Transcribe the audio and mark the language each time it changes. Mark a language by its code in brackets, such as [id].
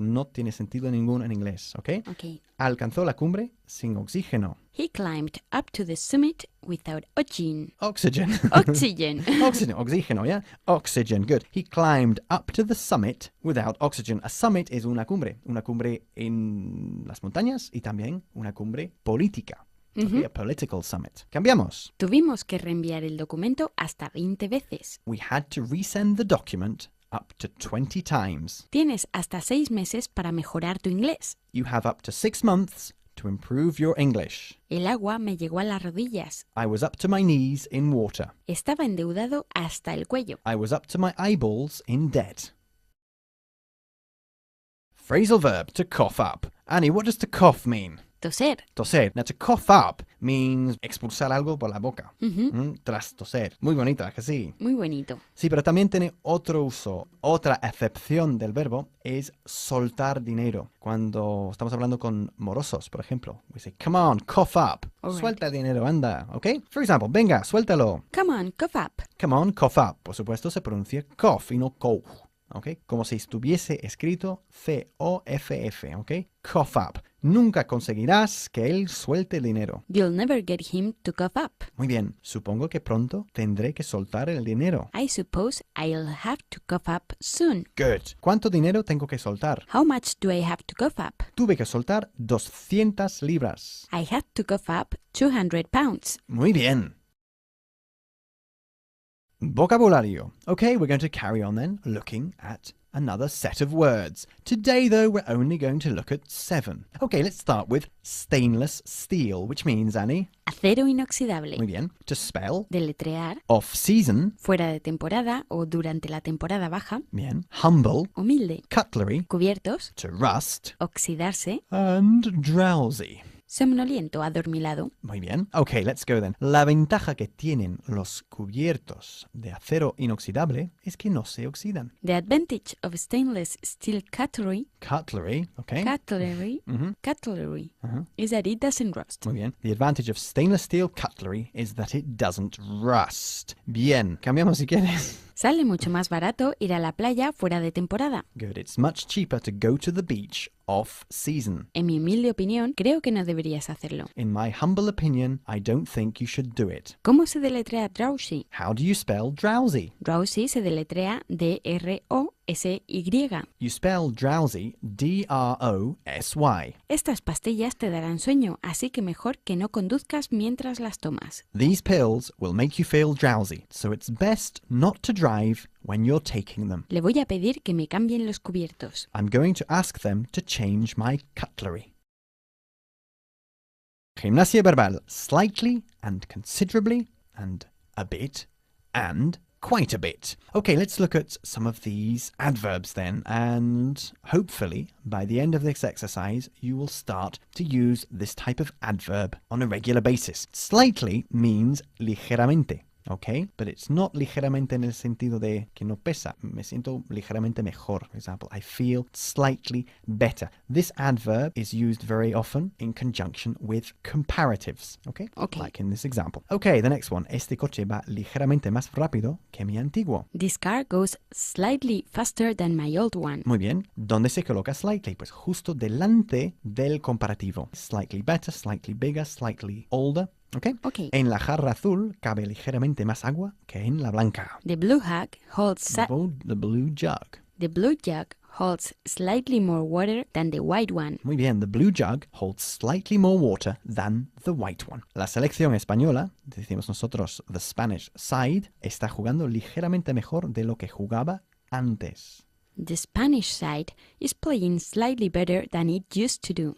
[es] No tiene sentido ninguno en inglés. [en] Okay? Okay. [es] Alcanzó la cumbre sin oxígeno. [en] He climbed up to the summit without oxygen. Oxygen. Oxygen. Oxygen. Oxígeno, yeah? Oxygen. Good. He climbed up to the summit without oxygen. [es] A summit es una cumbre. Una cumbre en las montañas y también una cumbre política. [en] Okay, a political summit. [es] Cambiamos. Tuvimos que reenviar el documento hasta 20 veces. [en] We had to resend the document up to 20 times. [es] Tienes hasta 6 meses para mejorar tu inglés. [en] You have up to 6 months to improve your English. [es] El agua me llegó a las rodillas. [en] I was up to my knees in water. [es] Estaba endeudado hasta el cuello. [en] I was up to my eyeballs in debt. Phrasal verb, to cough up. Annie, what does to cough mean? [es] Toser. Toser. [en] Now, to cough up means [es] expulsar algo por la boca. Tras toser. Muy bonita, que sí. Muy bonito. Sí, pero también tiene otro uso. Otra acepción del verbo es soltar dinero. Cuando estamos hablando con morosos, por ejemplo. [en] We say, come on, cough up. All right. [es] Suelta dinero, anda. ¿Ok? [en] For example, [es] venga, suéltalo. [en] Come on, cough up. Come on, cough up. [es] Por supuesto, se pronuncia cough y no cough. ¿Ok? Como si estuviese escrito C-O-F-F. ¿Ok? Cough up. Nunca conseguirás que él suelte el dinero. [en] You'll never get him to cough up. [es] Muy bien. Supongo que pronto tendré que soltar el dinero. [en] I suppose I'll have to cough up soon. Good. [es] ¿Cuánto dinero tengo que soltar? [en] How much do I have to cough up? [es] Tuve que soltar 200 libras. [en] I had to cough up 200 pounds. [es] Muy bien. Vocabulario. [en] Okay, we're going to carry on then, looking at another set of words. Today, though, we're only going to look at 7. Okay, let's start with stainless steel, which means, Annie? [es] Acero inoxidable. Muy bien. To spell. Deletrear. [en] Off-season. [es] Fuera de temporada o durante la temporada baja. Bien. Humble. Humilde. [en] Cutlery. [es] Cubiertos. [en] To rust. [es] Oxidarse. [en] And drowsy. [es] Somnoliento, adormilado. Muy bien. [en] Okay, let's go then. [es] La ventaja que tienen los cubiertos de acero inoxidable es que no se oxidan. [en] The advantage of stainless steel cutlery. Cutlery, okay. Cutlery. Cutlery. Is that it doesn't rust. [es] Muy bien. [en] The advantage of stainless steel cutlery is that it doesn't rust. [es] Bien. Cambiamos si quieres. Sale mucho más barato ir a la playa fuera de temporada. [en] Good. It's much cheaper to go to the beach off-season. [es] En mi humilde opinión, creo que no deberías hacerlo. [en] In my humble opinion, I don't think you should do it. [es] ¿Cómo se deletrea drowsy? [en] How do you spell drowsy? [es] Drowsy se deletrea D-R-O-S-Y. [en] You spell drowsy D-R-O-S-Y. [es] Estas pastillas te darán sueño, así que mejor que no conduzcas mientras las tomas. [en] These pills will make you feel drowsy, so it's best not to drive when you're taking them. [es] Le voy a pedir que me cambien los cubiertos. [en] I'm going to ask them to change my cutlery. [es] Gimnasia verbal. [en] Slightly and considerably and a bit and quite a bit. Okay, let's look at some of these adverbs then, and hopefully by the end of this exercise you will start to use this type of adverb on a regular basis. Slightly means [es] ligeramente. [en] Okay, but it's not [es] ligeramente en el sentido de que no pesa. Me siento ligeramente mejor. [en] For example, I feel slightly better. This adverb is used very often in conjunction with comparatives. Okay, like in this example. Okay, the next one. [es] Este coche va ligeramente más rápido que mi antiguo. [en] This car goes slightly faster than my old one. [es] Muy bien. ¿Dónde se coloca slightly? Pues justo delante del comparativo. [en] Slightly better, slightly bigger, slightly older. Okay. [es] En la jarra azul cabe ligeramente más agua que en la blanca. [en] The blue jug holds The blue jug. The blue jug holds slightly more water than the white one. [es] Muy bien, [en] the blue jug holds slightly more water than the white one. [es] La selección española, decimos nosotros [en] the Spanish side, [es] está jugando ligeramente mejor de lo que jugaba antes. [en] The Spanish side is playing slightly better than it used to do.